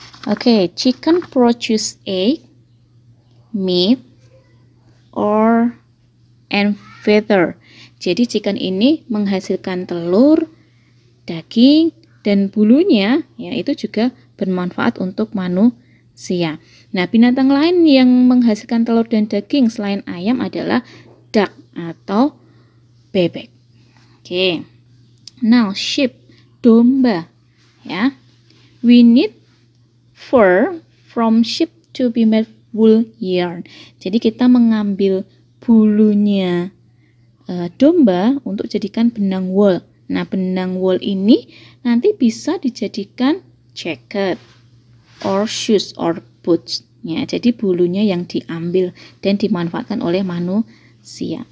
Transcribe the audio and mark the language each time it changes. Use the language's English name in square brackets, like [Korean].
[English] Oke, chicken produce egg, meat, and feather. [Indonesian] Jadi chicken ini menghasilkan telur, daging, dan bulunya ya itu juga bermanfaat untuk manusia. Nah, binatang lain yang menghasilkan telur dan daging selain ayam adalah duck atau bebek. Oke. [English] Now sheep, domba ya. We need fur from sheep to be made wool yarn. [Indonesian] Jadi kita mengambil bulunya domba untuk jadikan benang wool. Nah, benang wool ini nanti bisa dijadikan [English] jacket or shoes or boots. [Indonesian] Ya, jadi bulunya yang diambil dan dimanfaatkan oleh manusia.